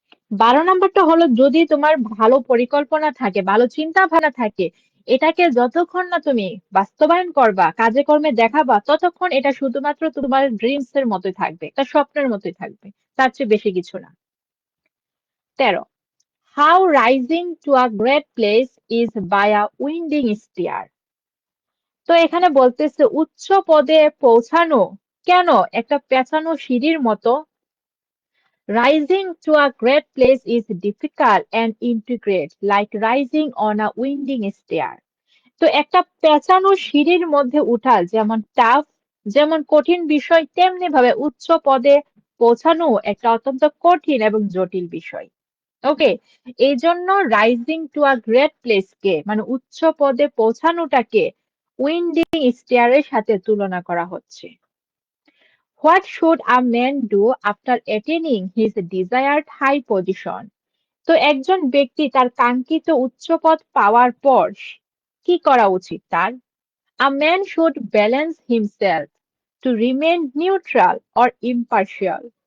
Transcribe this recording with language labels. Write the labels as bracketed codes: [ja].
[bn] 12 নম্বরটা হলো, যদি তোমার ভালো পরিকল্পনা থাকে, ভালো চিন্তা ভাবনা থাকে, এটাকে যতক্ষণ না তুমি বাস্তবায়ন করবা, কাজে কর্মে দেখাবা, ততক্ষণ এটা শুধুমাত্র তোমার ড্রিমস এর মতোই থাকবে, তার স্বপ্নের মতোই থাকবে, তার চেয়ে বেশি কিছু না। [en] 13, how rising to a great place is by a winding stair. [bn] তো এখানে বলতেছে উচ্চ পদে পৌঁছানো কেন একটা পেঁচানো সিঁড়ির মতো। [en] Rising to a great place is difficult and intricate, like rising on a winding stair। [bn] তো একটা পেঁচানো সিঁড়ির মধ্যে উঠা যেমন টাফ, যেমন কঠিন বিষয়, তেমনি ভাবে উচ্চ পদে পৌঁছানো একটা অত্যন্ত কঠিন এবং জটিল বিষয়। ওকে, এই জন্য [en] rising to a great place [bn] কে মানে উচ্চ পদে পৌঁছানোটাকে উইন্ডিং স্টেয়ারের সাথে তুলনা করা হচ্ছে। [en] What should a man do after attaining his desired high position? [bn] তো একজন ব্যক্তি তার কাঙ্ক্ষিত উচ্চপদ পাওয়ার পর কি করা উচিত তার? [en] A man should balance himself to remain neutral or impartial।